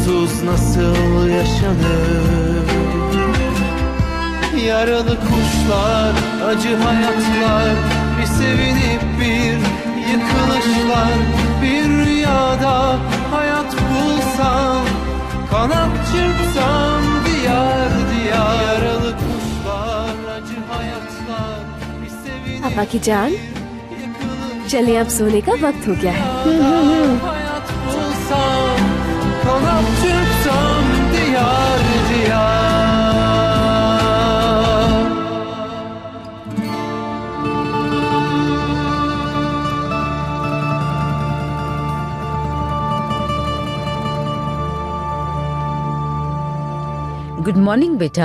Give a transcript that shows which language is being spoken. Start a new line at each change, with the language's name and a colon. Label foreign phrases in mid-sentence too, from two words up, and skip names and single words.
Turkish: biliyoruz nasıl yaşanır. Yaralı kuşlar, acı hayatlar, bir sevinip bir yıkılışlar. Bir rüyada hayat bulsam, kanat çırpsam diyar diyar. Yaralı kuşlar, acı hayatlar, bir sevinip
Hindi: पापा की जान, चलिए अब सोने का वक्त हो गया है।
Turkish: hayat bulsam, kanat çırpsam diyar diyar.
English: good morning बेटा।